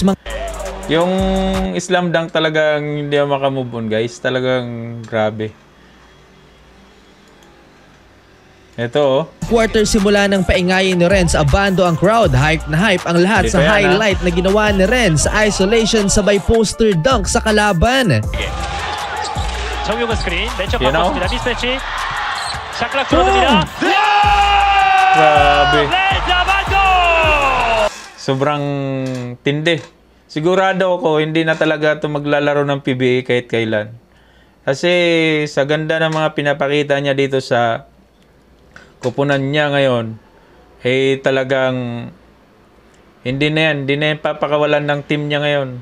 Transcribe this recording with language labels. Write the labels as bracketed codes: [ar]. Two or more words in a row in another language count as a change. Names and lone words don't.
[tl] Yung slam dunk talagang hindi makamove on guys. Talagang grabe. Ito Quarter, simula ng paingayin ni Renz Abando ang crowd. Hype na hype ang lahat sa highlight na ginawa ni Renz. Isolation sabay [en] poster dunk [tl] sa kalaban. [ko] 정용근 스크린 매치업 바꿨습니다. 미스매치. 샷클락 들어갑니다. [tl] Grabe. sobrang tindi. Sigurado ako, hindi na talaga ito maglalaro ng PBA kahit kailan. Kasi sa ganda ng mga pinapakita niya dito sa kupunan niya ngayon, talagang hindi na yan papakawalan ng team niya ngayon.